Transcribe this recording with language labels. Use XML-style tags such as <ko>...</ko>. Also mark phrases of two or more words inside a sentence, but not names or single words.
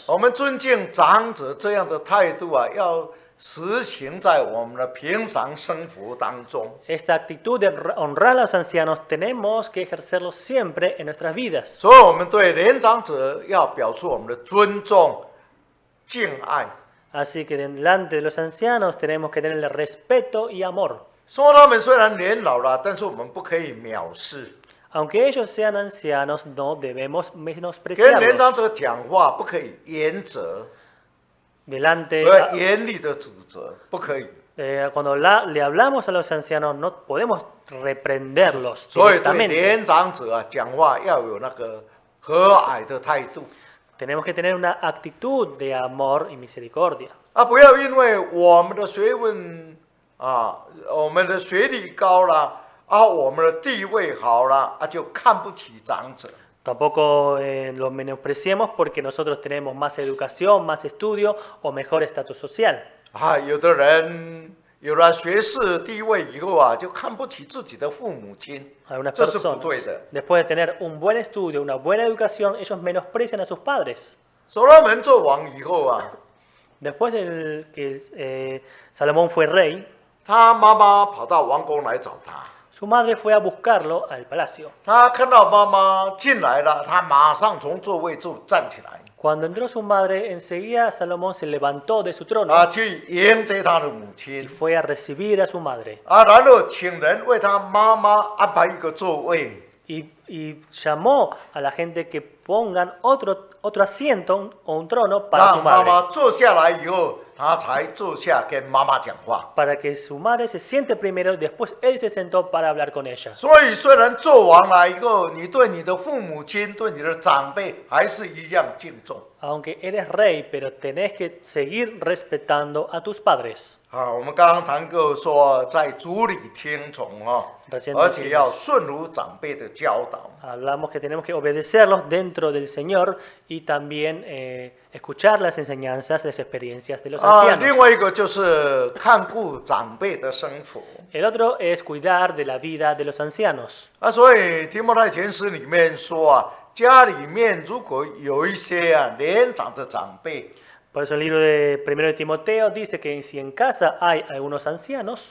<zh>我们尊敬长者这样的态度啊，要实行在我们的平常生活当中。</zh> <es>Esta actitud de honrar a los ancianos tenemos que ejercerlo siempre en nuestras vidas.</es> <zh>所以，我们对年长者要表示我们的尊重、敬爱。</zh> <es>Así que delante de los ancianos tenemos que tenerle respeto y amor.</es> <zh>说他们虽然年老了，但是我们不可以藐视。</zh> <es>Aunque ellos sean ancianos, no debemos</es> <zh>跟年长</zh> <es>menospreciarlos.</es> <zh>者讲话不可以严责，</zh> <es>Delante,</es> <zh>严厉的指责，不可以。</zh> <es>cuando le hablamos a los ancianos, no podemos reprenderlos</es> <zh>所以对</zh> <es>directamente.</es> <zh>年长者啊，讲话要有那个和蔼的态度</zh> <es>Tenemos que tener una actitud de amor y misericordia.</es> <zh>不要因为我们的学问我们的学历高了我们的地位好了就看不起长者。</zh> <es>Tampoco los menospreciemos porque nosotros tenemos más educación, más estudio o mejor estatus social.</es> <zh>有的人有了学士地位以后就看不起自己的父母亲，</zh> <es>Algunas</es> <zh>这是不</zh> <es>personas,</es> <zh>对的。</zh> <es>después de tener un buen estudio, una buena educación, ellos menosprecian a sus padres.</es> <zh>所罗门做王以后</zh> <es>Después de que Salomón fue rey,</es> <zh>他妈妈跑到王宫来找他，</zh> <es>su madre fue a buscarlo al palacio.</es> <zh>他看到妈妈进来了，他马上从座位就站起来</zh> <es>Cuando entró su madre, enseguida Salomón se levantó de su trono</es> <zh>去迎接他的母</zh> <es>y</es> <zh>亲</zh> <es>fue a recibir a su madre.</es> <zh>然后请人为他妈妈安排一个座位。</zh> <es>Y llamó a la gente que pongan otro asiento o un trono para</es> <zh>让</zh> <es>su</es> <zh>妈</zh> <es>madre.</es> <zh>妈坐下来以后，他才坐下跟妈妈讲话。</zh> <es>Para que su madre se siente primero y después él se sentó para hablar con ella.</es> <zh>所以虽然做王了以后，你对你的父母亲、对你的长辈还是一样敬重。</zh> <es>Aunque eres rey, pero tenés que seguir respetando a tus padres.</es> <zh>我们刚刚谈过说，在主里听从而且要顺服长辈的教导。</zh> <es>Hablamos que tenemos que obedecerlos dentro del Señor y también escuchar las enseñanzas, las experiencias de los ancianos.</es> <zh>另外一个就是看顾长辈的生活。</zh> <es>El otro es cuidar de la vida de los ancianos.</es> <zh>所以提摩太前书里面说家里面如果有一些年长的长辈。</zh> <es>Por eso el libro de 1 de Timoteo dice que si en casa hay algunos ancianos,</es>